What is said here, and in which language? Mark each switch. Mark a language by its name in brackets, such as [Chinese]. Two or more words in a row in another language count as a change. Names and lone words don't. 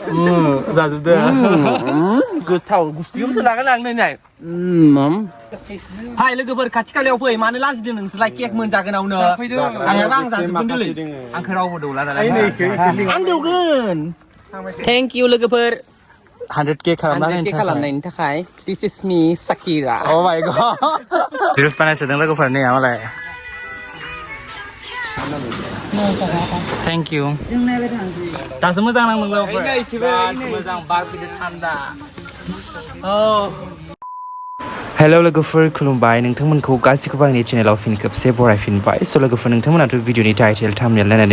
[Bodo] जाजोबदो गोथाव गुस्थिखौबो सोलागोन आं नै हाय लोगोफोर खाथि खालायाव फै मानो लाजिदों नोंसोरलाय केक मोनजागोनावनो जायाबा आं जाजोबगोन दोलै आंखौ रावबो दौला नालाय आं दौगोन [English] thank you [Bodo] लोगोफोर 100k खालामनायनि थाखाय [English] this is me Sakira oh my god [Bodo] भिडिअस बानायसोदों लोगोफोर नै मालाय [English] thank you [Bodo] दासो मोजां नांदों लोगोफोर मोजां बार फैदों थान्दा औ हेल' लोगोफोर खुलुमबाय नोंथांमोनखौ गासिखौबो आंनि चेनेलाव फिन खेबसे बरायफिनबाय स' लोगोफोर नोंथांमोनाथ' भिडिअनि [English] title thumbnail [Bodo] नायनानै